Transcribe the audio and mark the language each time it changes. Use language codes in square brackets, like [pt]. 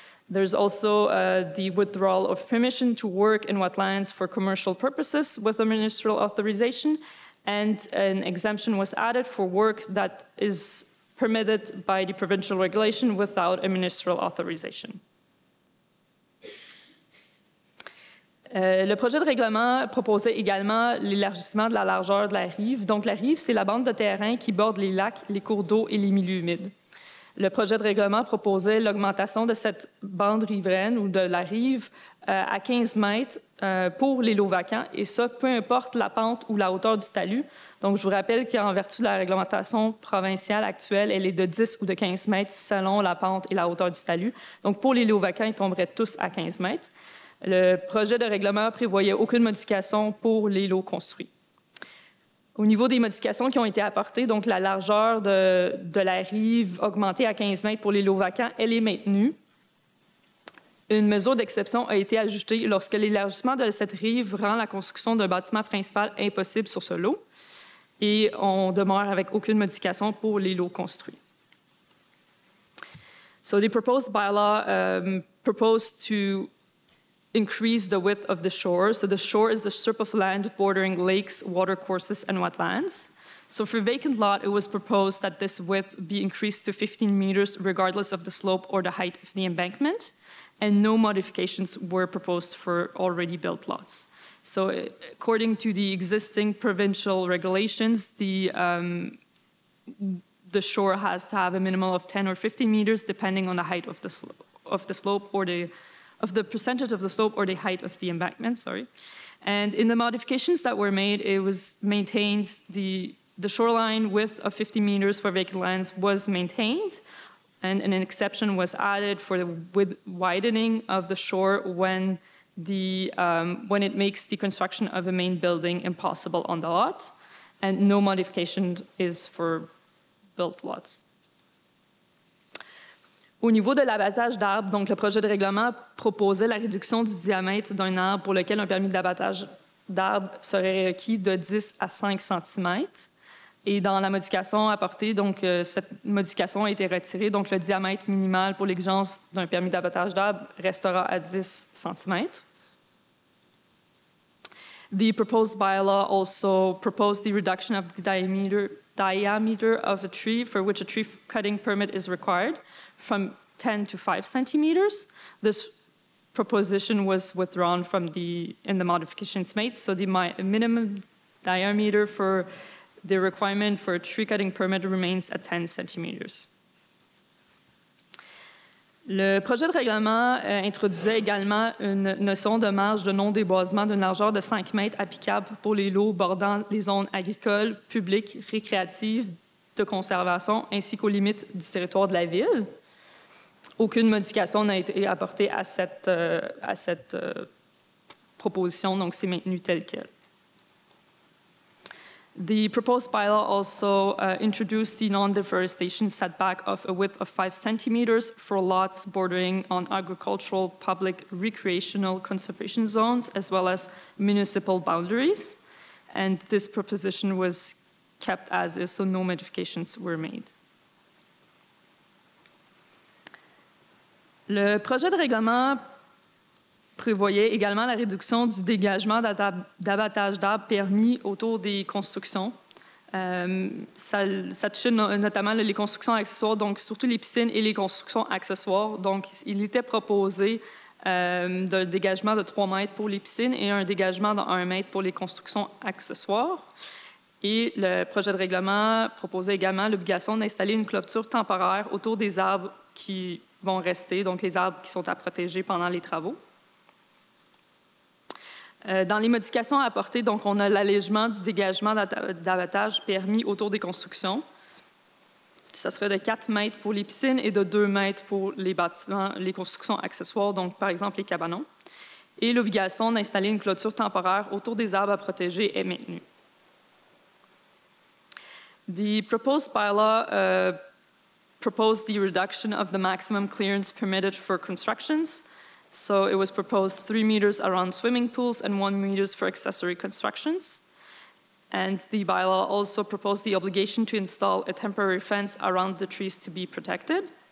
[en] There's also the withdrawal of permission to work in wetlands for commercial purposes with a ministerial authorization, and an exemption was added for work that is permitted by the provincial regulation without a ministerial authorization. [fr] Le projet de règlement proposait également l'élargissement de la largeur de la rive. Donc, la rive, c'est la bande de terrain qui borde les lacs, les cours d'eau et les milieux humides. Le projet de règlement proposait l'augmentation de cette bande riveraine ou de la rive à 15 mètres pour les lots vacants, et ça, peu importe la pente ou la hauteur du talus. Donc, je vous rappelle qu'en vertu de la réglementation provinciale actuelle, elle est de 10 ou de 15 mètres selon la pente et la hauteur du talus. Donc, pour les lots vacants, ils tomberaient tous à 15 mètres. Le projet de règlement prévoyait aucune modification pour les lots construits. Au niveau des modifications qui ont été apportées, donc la largeur de la rive augmentée à 15 mètres pour les lots vacants, elle est maintenue. Une mesure d'exception a été ajoutée lorsque l'élargissement de cette rive rend la construction d'un bâtiment principal impossible sur ce lot. Et on demeure avec aucune modification pour les lots construits. [en] So the proposed bylaw proposed to increase the width of the shore. So the shore is the strip of land bordering lakes, watercourses, and wetlands. So for vacant lot, it was proposed that this width be increased to 15 meters regardless of the slope or the height of the embankment, and no modifications were proposed for already built lots. So according to the existing provincial regulations, the shore has to have a minimum of 10 or 15 meters depending on the height of the slope or of the percentage of the slope or the height of the embankment, And in the modifications that were made, it was maintained, the shoreline width of 50 meters for vacant lands was maintained, And an exception was added for the widening of the shore when it makes the construction of a main building impossible on the lot, and no modification is for built lots. [fr] Au niveau de l'abattage d'arbres, donc le projet de règlement proposait la réduction du diamètre d'un arbre pour lequel un permis d'abattage d'arbres serait requis de 10 à 5 cm. Et dans la modification apportée, donc cette modification a été retirée, donc le diamètre minimal pour l'exigence d'un permis d'abattage d'arbres restera à 10 cm. [en] The proposed bylaw also proposed the reduction of the diameter of a tree for which a tree cutting permit is required from 10 to 5 centimeters. This proposition was withdrawn in the modifications made, so the minimum diameter for the requirement for a tree cutting permit remains at 10 centimeters. [fr] Le projet de règlement introduisait également une notion de marge de non-déboisement d'une largeur de 5 mètres applicable pour les lots bordant les zones agricoles, publiques, récréatives, de conservation, ainsi qu'aux limites du territoire de la ville. Aucune modification n'a été apportée à cette proposition, donc c'est maintenu tel quel. [en] The proposed bylaw also introduced the non-deforestation setback of a width of 5 centimeters for lots bordering on agricultural, public, recreational conservation zones, as well as municipal boundaries. And this proposition was kept as is, so no modifications were made. [fr] Le projet de règlement prévoyait également la réduction du dégagement d'abattage d'arbres permis autour des constructions. Ça touchait notamment les constructions accessoires, donc surtout les piscines et les constructions accessoires. Donc, il était proposé d'un dégagement de 3 mètres pour les piscines et un dégagement de 1 mètre pour les constructions accessoires. Et le projet de règlement proposait également l'obligation d'installer une clôture temporaire autour des arbres qui vont rester, donc les arbres qui sont à protéger pendant les travaux. Dans les modifications apportées, donc, on a l'allègement du dégagement d'abattage permis autour des constructions. Ça serait de 4 mètres pour les piscines et de 2 mètres pour les bâtiments, les constructions accessoires, donc par exemple les cabanons. Et l'obligation d'installer une clôture temporaire autour des arbres à protéger est maintenue. [en] The proposed bylaw proposed the reduction of the maximum clearance permitted for constructions. So it was proposed 3 meters around swimming pools and 1 meter for accessory constructions. And the bylaw also proposed the obligation to install a temporary fence around the trees to be protected.